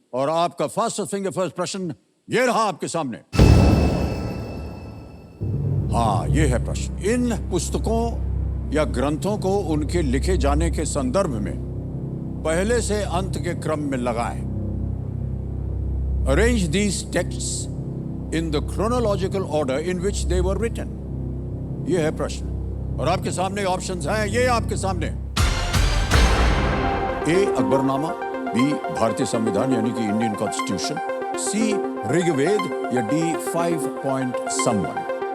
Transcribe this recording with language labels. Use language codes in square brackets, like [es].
[hi] और आपका फर्स्ट प्रश्न ये रहा आपके सामने। हाँ, ये है प्रश्न। इन पुस्तकों या ग्रंथों को उनके लिखे जाने के संदर्भ में पहले से अंत के क्रम में लगाएं। [en] Arrange these texts in the chronological order in which they were written. [hi] ये है प्रश्न और आपके सामने ऑप्शंस हैं, ये आपके सामने। ए अकबरनामा, बी भारतीय संविधान यानी कि इंडियन कॉन्स्टिट्यूशन, सी ऋग्वेद या डी 5 पॉइंट समवन।